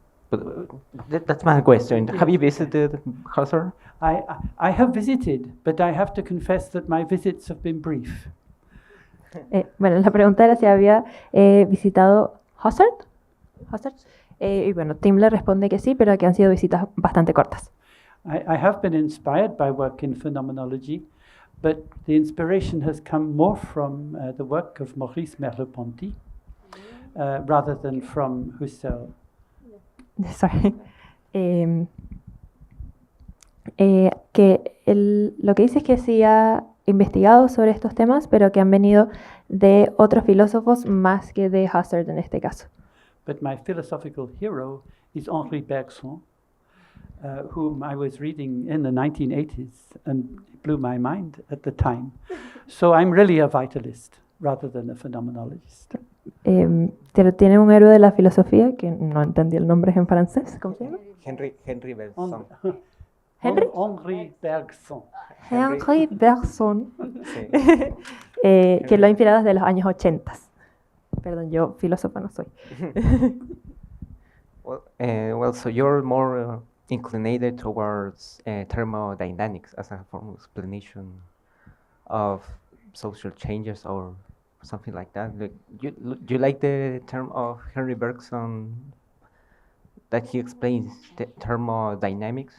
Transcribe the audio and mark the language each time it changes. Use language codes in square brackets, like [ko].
[en] But that's my question. Have you visited Husserl? I have visited, but I have to confess that my visits have been brief. [es] Bueno, la pregunta era si había visitado Husserl. Y bueno, Tim le responde que sí, pero que han sido visitas bastante cortas. [en] I have been inspired by work in phenomenology, but the inspiration has come more from the work of Maurice Merleau-Ponty rather than from Husserl. Sorry. [es] Lo que dice es que sí ha investigado sobre estos temas, pero que han venido de otros filósofos más que de Husserl en este caso. [en] But my philosophical hero is Henri Bergson, whom I was reading in the 1980s and it blew my mind at the time. So I'm really a vitalist rather than a phenomenologist. [es] Pero tiene un héroe de la filosofía, que no entendí el nombre en francés. ¿Cómo se llama? Henri Bergson. Henri Bergson. Henri Bergson. Sí. Que lo ha inspirado desde los años 80. Perdón, yo filósofa no soy. [en] Well, so you're more inclinated towards thermodynamics as a form of explanation of social changes or something like that. Like, do you like the term of Henri Bergson that he explains the thermodynamics?